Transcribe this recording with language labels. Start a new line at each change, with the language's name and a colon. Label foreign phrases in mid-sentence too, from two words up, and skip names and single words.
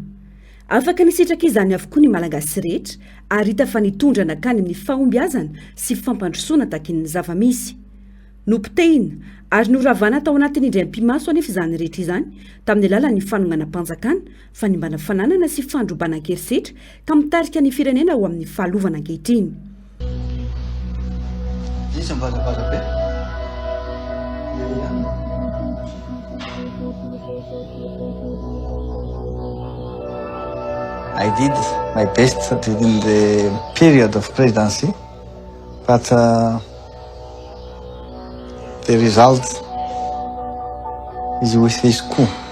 Malagasy: Afaka nisitraka izany avokoa ny malagasy rehetra ary hita fa nitondrana kany amin'ny fahombiazana sy fampandrosoana takin'ny zava-misy. Nopitehina ary noravana tao anatin'ny indray-pimaso anefa izany rehetra izany tamin'ny alalan'ny fanongana mpanjakana, fanimbana fananana sy fandrobana kerisetra ka mitarika ny firenena ho amin'ny fahalovana ankehitriny.
English: I did my best within the period of presidency, but the result is with this coup.